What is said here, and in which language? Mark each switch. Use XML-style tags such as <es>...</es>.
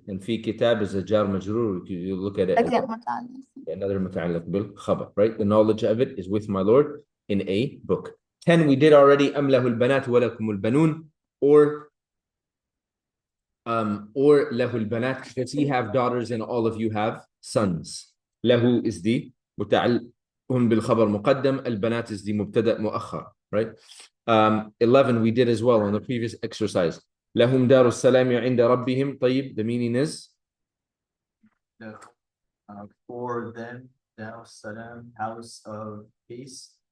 <en>And في كتاب is a jar majrur. You look at it as another متعلق بالخبر, right? The knowledge of it is with my Lord in a book. 10 we did already.</en> <ar>أم له البنات ولكم البنون,</ar> <en>or له البنات, because he have daughters and all of you have sons.</en> <ar>له is the متعلق بالخبر مقدم.</ar> <en>البنات is the مبتدأ مؤخر, right? 11 we did as well on the previous exercise.</en> <ar>لهم دار السلام عند ربهم.</ar> <en>طيب, the meaning is for them Dar Salam, house of peace.</en>